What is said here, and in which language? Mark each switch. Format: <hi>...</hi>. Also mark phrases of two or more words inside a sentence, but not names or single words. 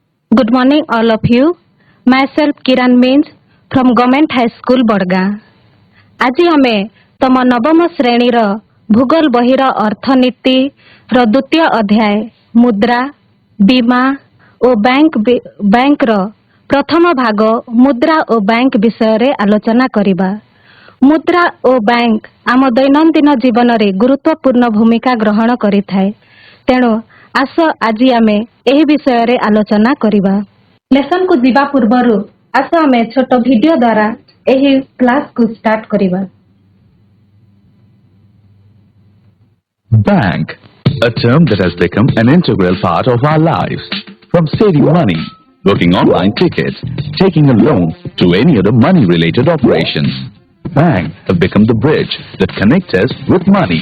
<en>Good morning, all of you. Myself Kiran Means from Government High School, Badga.</en> <or>ଆଜି ଆମେ ତମ ନବମ ଶ୍ରେଣୀର ଭୂଗୋଳ ବହିର ଅର୍ଥନୀତିର ଦ୍ୱିତୀୟ ଅଧ୍ୟାୟ ମୁଦ୍ରା, ବୀମା ଓ ବ୍ୟାଙ୍କର ପ୍ରଥମ ଭାଗ ମୁଦ୍ରା ଓ ବ୍ୟାଙ୍କ ବିଷୟରେ ଆଲୋଚନା କରିବା। ମୁଦ୍ରା ଓ ବ୍ୟାଙ୍କ ଆମ ଦୈନନ୍ଦିନ ଜୀବନରେ ଗୁରୁତ୍ୱପୂର୍ଣ୍ଣ ଭୂମିକା ଗ୍ରହଣ କରିଥାଏ। ତେଣୁ ଆସ ଆଜି ଆମେ ଏହି ବିଷୟରେ ଆଲୋଚନା କରିବା। ଲେସନକୁ ଯିବା ପୂର୍ବରୁ ଆସ ଆମେ ଛୋଟ ଭିଡିଓ ଦ୍ୱାରା ଏହି କ୍ଲାସକୁ ଷ୍ଟାର୍ଟ କରିବା।</or> <en>Bank, a term that has become an integral part of our lives. From saving money, booking online tickets, taking a loan to any other money-related operations, banks have become the bridge that connects us with money.</en>